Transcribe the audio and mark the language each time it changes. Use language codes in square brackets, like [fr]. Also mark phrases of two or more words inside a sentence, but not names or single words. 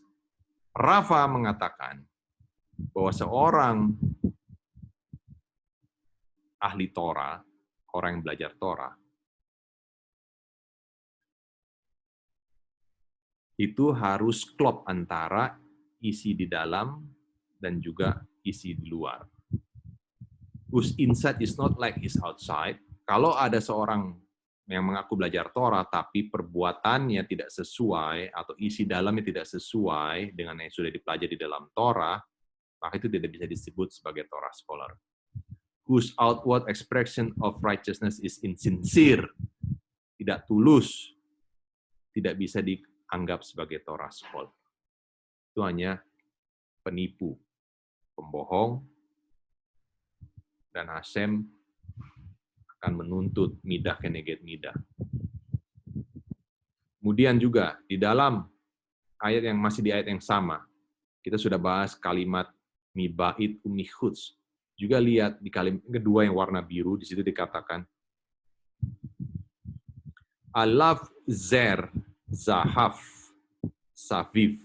[id] Rafa mengatakan bahwa seorang ahli Torah, orang yang belajar Torah, itu harus klop antara isi di dalam dan juga isi di luar. [en] Whose inside is not like his outside. [id] Kalau ada seorang yang mengaku belajar Torah, tapi perbuatannya tidak sesuai, atau isi dalamnya tidak sesuai dengan yang sudah dipelajari di dalam Torah, maka itu tidak bisa disebut sebagai [en] Torah scholar. Whose outward expression of righteousness is insincere, [id] tidak tulus, tidak bisa dianggap sebagai [en] Torah scholar. [id] Itu hanya penipu, pembohong, dan Hashem akan menuntut [he] midah keneged midah. [id] Kemudian juga di dalam ayat yang masih di ayat yang sama, kita sudah bahas kalimat [he] mibait umihuts. [id] Juga lihat di kalimat kedua yang warna biru, di situ dikatakan [he] Alaf zer zahaf saviv.